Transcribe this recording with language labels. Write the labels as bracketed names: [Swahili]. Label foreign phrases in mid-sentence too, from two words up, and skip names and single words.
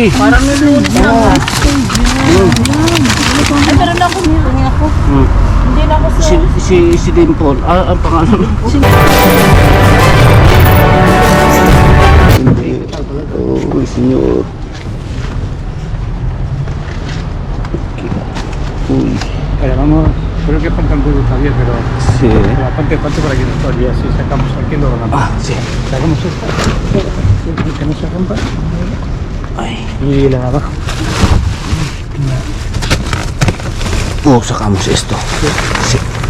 [Filipino] Parang nilunod na ako. Ay, meron ako. Meron ako. Hindi na ako sa... Si Dimple. Ang pangalan. Oh, senyor. Uy. [Spanish] Creo que faltan huevos todavía, pero Sí. la parte para que no todavía si sacamos aquí lo ganamos. Sí. Sacamos esta, que no se rompa, Ay. y la de abajo. Oh, sacamos esto. Sí.